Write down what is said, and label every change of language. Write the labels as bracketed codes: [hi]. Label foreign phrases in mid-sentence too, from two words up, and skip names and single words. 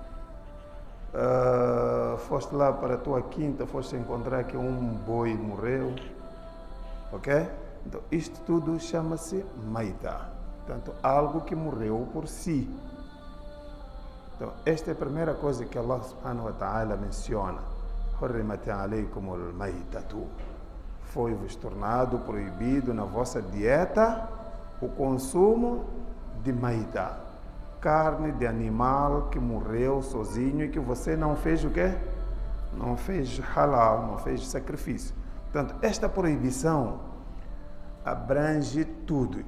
[pt] Foste lá para a tua quinta, foste encontrar que um boi morreu. Ok? Então, isto tudo chama-se maita. Portanto, algo que morreu por si. Então, esta é a primeira coisa que [ar] الله سبحانه وتعالى [pt] menciona. [ar] حرمت عليكم الميتة. [pt] Foi-vos tornado proibido na vossa dieta o consumo de maita. Carne de animal que morreu sozinho e que você não fez o quê? Não fez halal, não fez sacrifício. Portanto, esta proibição abrange tudo.